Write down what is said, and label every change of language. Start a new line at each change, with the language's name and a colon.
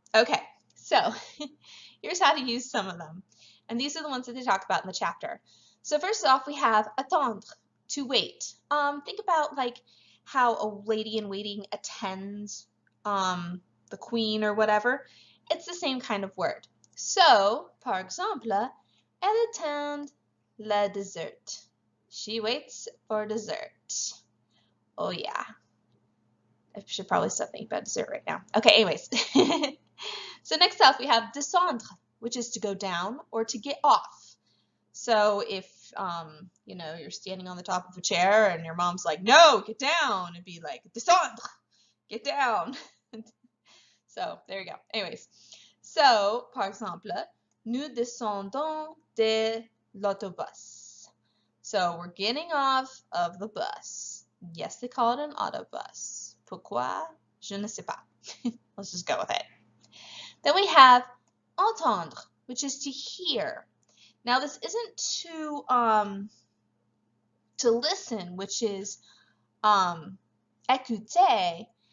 English: Okay, so here's how to use some of them. And these are the ones that they talk about in the chapter. So first off, we have attendre, to wait. Think about like how a lady in waiting attends the queen or whatever. It's the same kind of word.
French: So, par exemple, elle attend le dessert.
English: She waits for dessert. Oh yeah. I should probably stop thinking about dessert right now. Okay, anyways. So next up we have descendre, which is to go down or to get off. So if you know, you're standing on the top of a chair and your mom's like, no, get down, it'd be like, descendre, get down. So there you go. Anyways, so
French: par exemple, nous descendons de l'autobus.
English: So we're getting off of the bus. Yes, they call it an autobus.
French: Pourquoi? Je ne sais pas.
English: Let's just go with it. Then we have entendre, which is to hear. Now this isn't to listen, which is écouter.